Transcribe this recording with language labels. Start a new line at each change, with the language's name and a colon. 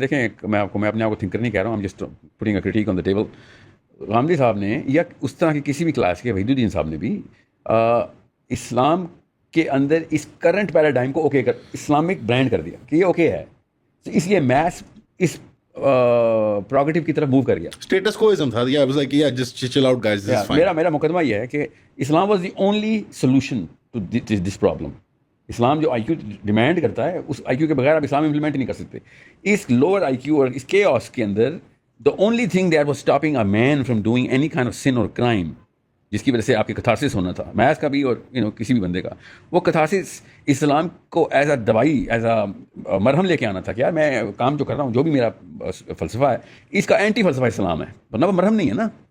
Urdu: دیکھیں میں اپنے آپ کو تھنکر نہیں کہہ رہا ہوں,
English: I'm just putting a critique on the table.
Urdu: Ghamidi صاحب نے یا اس طرح کی کسی بھی کلاس کے وحید الدین صاحب نے بھی اسلام کے اندر اس کرنٹ پیراڈائم کو اوکے اسلامک برانڈ کر دیا کہ یہ اوکے ہے, اس لیے میس اس پروگریٹو کی طرف موو کر گیا. اسٹیٹس کوازم تھا.
English: Yeah, I was like, yeah, just chill out guys, this is fine. میرا مقدمہ یہ ہے کہ اسلام was the only solution to this problem.
Urdu: اسلام جو آئی کیو ڈیمانڈ کرتا ہے اس آئی کیو کے بغیر آپ اسلام امپلیمنٹ نہیں کر سکتے. اس لوور آئی کیو اور اس کیوس کے اندر
English: the only thing that was stopping a main from doing any kind of sun اور crime,
Urdu: جس کی وجہ سے آپ کی کتھارسس ہونا تھا, میتھ کا بھی اور کسی بھی بندے کا, وہ کتھارسس اسلام کو ایز اے دوائی, ایز اے مرہم لے کے آنا تھا کہ یار میں کام جو کر رہا ہوں, جو بھی میرا فلسفہ ہے اس کا اینٹی فلسفہ اسلام ہے, ورنہ وہ مرہم نہیں ہے نا.